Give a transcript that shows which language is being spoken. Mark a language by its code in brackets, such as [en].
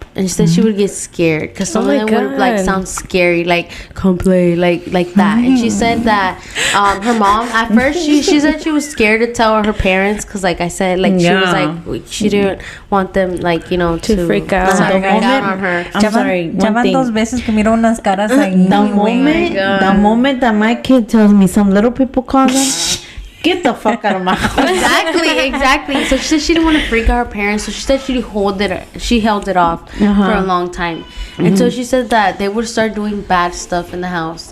[en] And she said she would get scared because some of them would like sound scary, like come play, like that. And she said that her mom at first she said she was scared to tell her parents because, like I said, like she was like she didn't want them like to freak out, on her. I'm sorry. One thing. [es] Dos veces que miro unas caras ahí. [en] The moment that my kid tells me some little people call them. Get the fuck out of my house. Exactly. So she said she didn't want to freak out her parents. So she said she held it off for a long time. And so she said that they would start doing bad stuff in the house.